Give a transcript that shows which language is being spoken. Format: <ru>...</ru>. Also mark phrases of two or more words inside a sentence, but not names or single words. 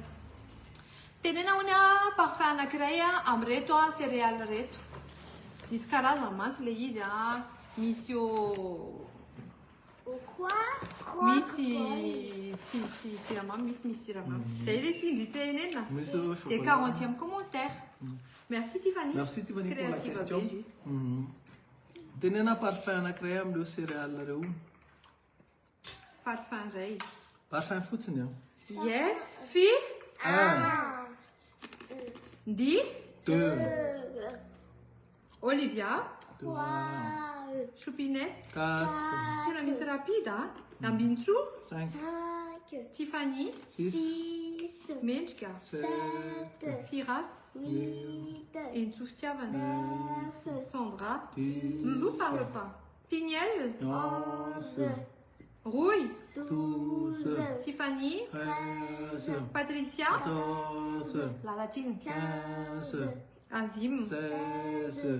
<mg>Tenena hono a parfum anankiray a amin'reto a céréale reto. Misy karazany mantsy le izy a. Misy io</mg> <fr>Au quoi?</fr> <mg>misy tsy siramamy, misy siramamy. Zay le tindry tenena. Misy au</mg> <fr>Et chocolat. 40e commentaire. Merci Tiffany. Merci Tiffany pour la Créative question. Benji.</fr> <mg>Tenena parfum anankiray amin'ireo céréales reo. Parfum zay. Parfum fotsiny a.</mg> <en>Yes. Fille.</en> <mg>1, 10. 2, Olivia. 3, Choupinette. 4, Tena misy rapide hein. Ambintsou. 5, 5, Tiffany. 6, 6, Mendrika. 7, Firas. 8, Entsou fitiavana. 9, Sandra. 10,</mg> <fr>Loulou parle pas. Pignel.</fr> <mg>11, Rouille. 12, Tiffany. 13, Patricia. 14, La latine. 15, Azim. 16,</mg>